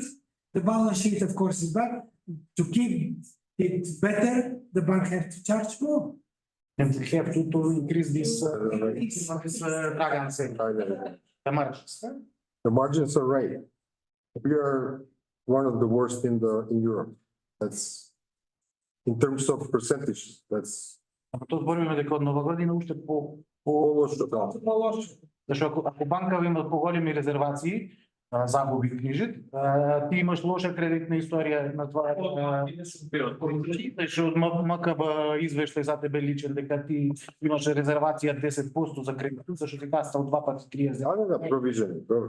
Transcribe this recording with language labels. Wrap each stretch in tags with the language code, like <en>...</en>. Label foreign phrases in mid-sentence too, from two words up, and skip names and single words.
<en>The balance sheet, of course, is bad. To keep it better, the bank has to charge more. And we have to increase this the margins. The margins are right. We are one of the worst in Europe. That's in terms of percentages, that's.</en> <mk>Тоа збориме дека од нова година уште по-лошо. Зашто ако банкава имат поголеми резервации, загуби книжит, ти имаш лоша кредитна историја на това. Што од МКБ извештај за тебе личен дека ти имаш резервација 10% за кредит, зашто ти каснал 2 пати 30 дена.</mk>